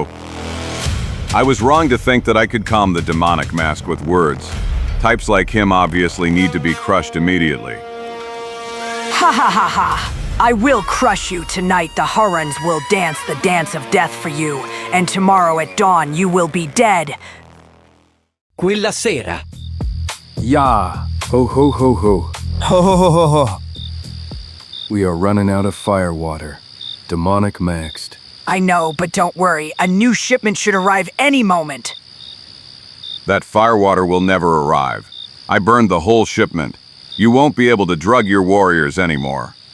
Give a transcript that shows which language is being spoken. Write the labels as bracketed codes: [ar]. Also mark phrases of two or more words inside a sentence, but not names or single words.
[en] I was wrong to think that I could calm the demonic mask with words. Types like him obviously need to be crushed immediately. I will crush you tonight. The Hurons will dance the dance of death for you, and tomorrow at dawn you will be dead. [it] Quella sera. Ya. Ho ho ho ho. Ho ho ho ho ho. [en] We are running out of firewater. Demonic maxed. I know, but don't worry. A new shipment should arrive any moment. That firewater will never arrive. I burned the whole shipment. You won't be able to drug your warriors anymore.